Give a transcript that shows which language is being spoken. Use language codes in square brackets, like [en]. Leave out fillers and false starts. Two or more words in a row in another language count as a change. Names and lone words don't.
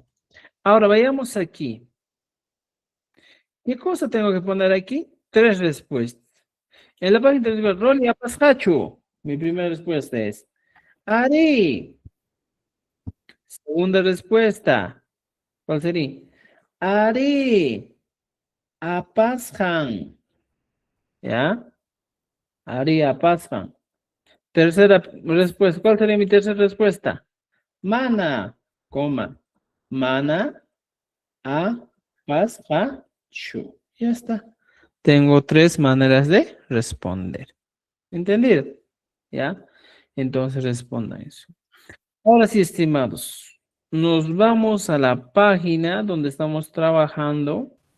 [es] Ahora vayamos aquí. ¿Qué cosa tengo que poner aquí? 3 respuestas. En la página de Rolly Apascacho, mi primera respuesta es Ari. Segunda respuesta, ¿cuál sería? [qu] Ari Apasjan. ¿Ya? Ari Apasjan. [es] Tercera respuesta. ¿Cuál sería mi tercera respuesta? [qu] Mana, coma. Mana, a, pas, a, chu. [es] Ya está. Tengo 3 maneras de responder. ¿Entendido? ¿Ya? Entonces responda eso. Ahora sí, estimados. Nos vamos a la página donde estamos trabajando.